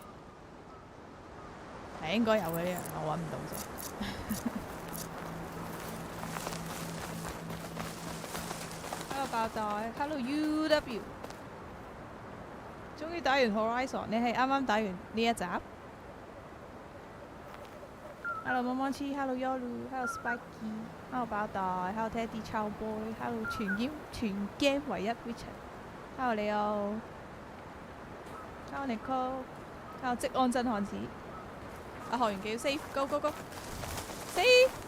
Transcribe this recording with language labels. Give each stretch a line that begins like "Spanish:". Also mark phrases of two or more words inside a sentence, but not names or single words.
Cantonese: 係應該有嘅呢樣，我揾唔到啫。Hello 爆袋 ，Hello UW，終於打完 Horizon， 你係啱啱打完呢一集 ？Hello 摸摸黐 ，Hello Yolu，Hello Spiky，Hello 爆袋 ，Hello Teddy 超 boy，Hello 全 game 唯一 Richard，Hello 你好 ，Hello Nicole，Hello 職安真漢子。學完技要 save，
English: go go go，
Cantonese: save。